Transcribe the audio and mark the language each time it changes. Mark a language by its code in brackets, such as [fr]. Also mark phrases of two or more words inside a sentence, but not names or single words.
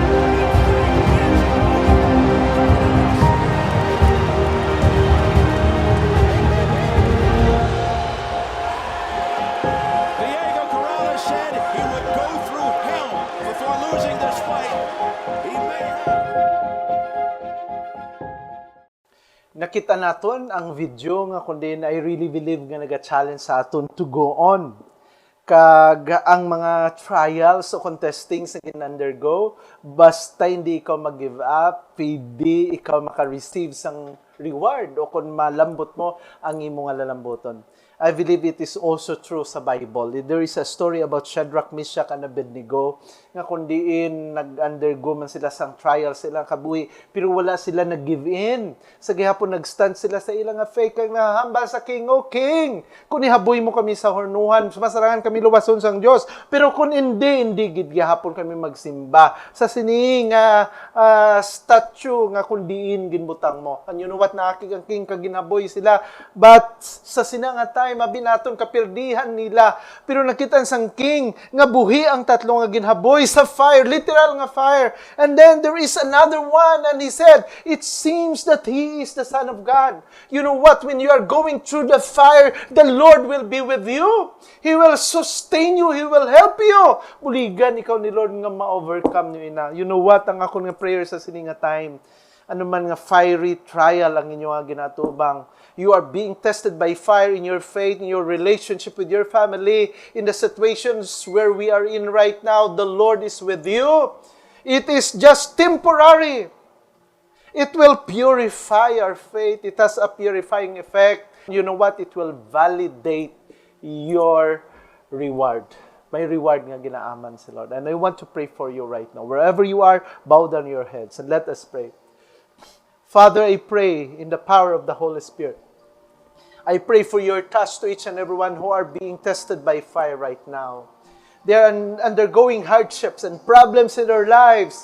[en] The fight is Diego Corrales said he would go through hell before losing this fight. He may have. [hil] Nakita naton ang video nga kundi [en] I really believe [hil] nga naga-challenge sa aton [en] to go on. [hil] Kag ang mga trials o contesting sa kin-undergo, basta hindi ikaw mag-give up, hindi ikaw maka-receive sang reward o kung malambot mo ang imong lalamboton. [en] I believe it is also true sa Bible. There is a story about Shadrach, Meshach, and Abednego [hil] nga kundiin nag-undergo man sila sang trial silang kabuhi pero wala sila nag-give in. Sa gihapon nag-stand sila sa ilang faith kag nahambal sa King, [en] O King, [hil] kung ihaboy mo kami sa hornuhan, masarangan kami luwason sang Dios. Pero kung hindi gid gihapon kami magsimba sa sining statue nga kundiin ginbutang mo. [en] And you know what, [hil] naakig ang king kag ginaboy sila. But sa sinanga time mabinaton kapirdihan nila. Pero nakita sang king nga buhi ang tatlo nga ginhaboy sa fire, literal nga fire. [en] And then there is another one and he said, it seems that he is the Son of God. You know what? When you are going through the fire, the Lord will be with you. He will sustain you. He will help you. [hil] Buligan ikaw ni Lord nga ma-overcome nyo ina. [en] You know what? [hil] Ang ako nga prayer sa sininga time. ano man nga [en] fiery trial [hil] ang inyong ginatubang. [en] You are being tested by fire in your faith, in your relationship with your family, in the situations where we are in right now. The Lord is with you. It is just temporary. It will purify our faith. It has a purifying effect. You know what? It will validate your reward. [hil] May reward nga ginaaman si Lord. [en] And I want to pray for you right now. Wherever you are, bow down your heads and let us pray. Father, I pray in the power of the Holy Spirit. I pray for your touch to each and everyone who are being tested by fire right now. They are undergoing hardships and problems in their lives.